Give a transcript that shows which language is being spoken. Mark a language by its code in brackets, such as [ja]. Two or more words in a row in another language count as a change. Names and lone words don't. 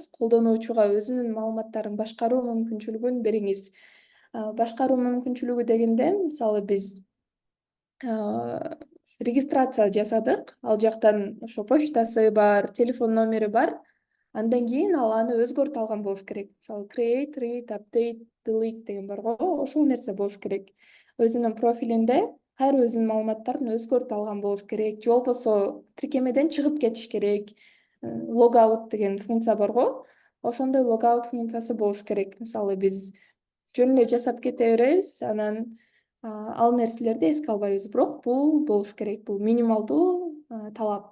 [ky] Колдонуучуга өзүнүн маалыматтарын башкаруу мүмкүнчүлүгүн бериңиз. Башкаруу мүмкүнчүлүгү дегенде мисалы биз регистрация жасадык, ал жактан ошо почтасы бар, телефон номери бар. Андан кийин ал аны өзгөртө алган болуш керек. Мисалы [en] create, read, update, delete [ky] деген бар го, ошол нерсе болуш керек. Өзүнүн профилинде кайра өзүнүн маалыматтарын өзгөртө алган болуш керек, же болбосо тиркемеден чыгып кетиш керек. Логаут деген функция бар го, ошондой логаут функциясы болуш керек. Мисалы биз жөн эле жасап кете беребиз, анан ал нерселерди эске албайбыз, бирок бул болуш керек, бул минималдуу талап.